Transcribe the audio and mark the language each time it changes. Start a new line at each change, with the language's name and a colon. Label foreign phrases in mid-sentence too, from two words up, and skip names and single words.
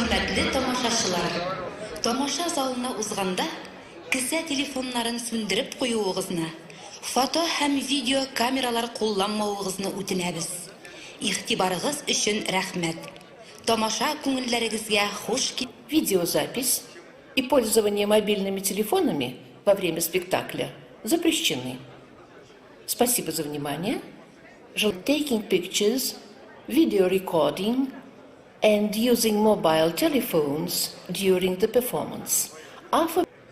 Tatar: Хөрмәтле тамашачылар, тамаша залына узганда, кесә телефоннарын сүндереп куюыгызны, фото һәм видео камералар кулланмавыгызны үтенәбез. Игътибарыгыз өчен рәхмәт. Тамаша күңелләрегезгә хуш килдегез.
Russian: Видеозапись и пользование мобильными телефонами во время спектакля запрещены. Спасибо за внимание.
English: Taking pictures, video recording and using mobile telephones during the performance are forbidden.